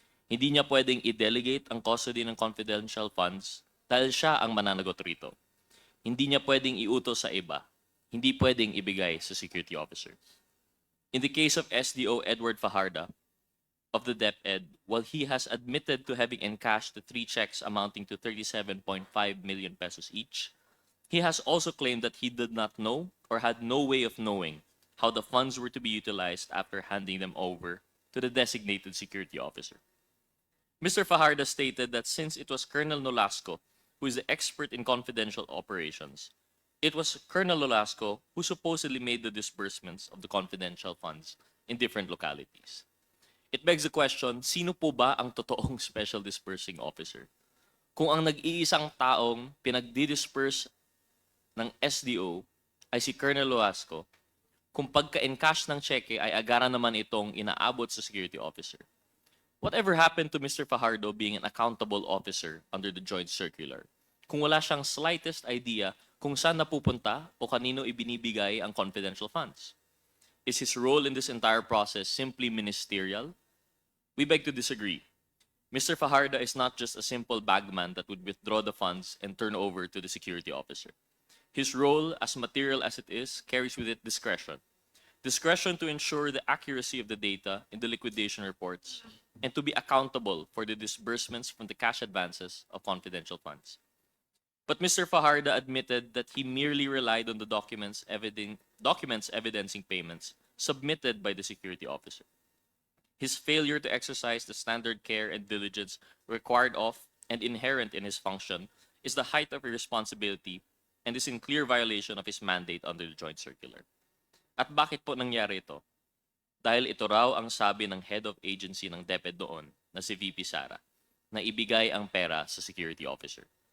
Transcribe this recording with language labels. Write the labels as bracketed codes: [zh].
[tl] Hindi niya pwedeng i-delegate ang custody ng confidential funds dahil siya ang mananagot rito. Hindi niya pwedeng iutos sa iba. Hindi pwedeng ibigay sa security officer. [en] In the case of SDO Edward Fajardo of the DepEd, while he has admitted to having encashed the 3 checks amounting to 37.5 million pesos each, he has also claimed that he did not know or had no way of knowing how the funds were to be utilized after handing them over to the designated security officer. Mr. Fajardo stated that since it was Colonel Nolasco who is the expert in confidential operations, it was Colonel Nolasco who supposedly made the disbursements of the confidential funds in different localities. It begs the question, [tl] sino po ba ang totoong [en] special disbursing officer? [tl] Kung ang nag-iisang taong pinagdi-disperse ng SDO ay si Colonel Nolasco, kung pagka-encash ng cheque ay agara naman itong inaabot sa security officer. [en] Whatever happened to Mr. Fajardo being an accountable officer under the Joint Circular? [tl] kung wala siyang [en] slightest idea [tl] kung saan napupunta o kanino ibinibigay ang confidential funds? [en] Is his role in this entire process simply ministerial? We beg to disagree. Mr. Fajardo is not just a simple bagman that would withdraw the funds and turn over to the security officer. His role, as material as it is, carries with it discretion. Discretion to ensure the accuracy of the data in the liquidation reports and to be accountable for the disbursements from the cash advances of confidential funds. But Mr. Fajardo admitted that he merely relied on the documents evidencing payments submitted by the security officer. His failure to exercise the standard care and diligence required of and inherent in his function is the height of irresponsibility and is in clear violation of his mandate under the Joint Circular. [tl] At bakit po nangyari ito? Dahil ito raw ang sabi ng [en] head of agency [tl] ng DepEd doon na si VP SARA na ibigay ang pera sa security officer.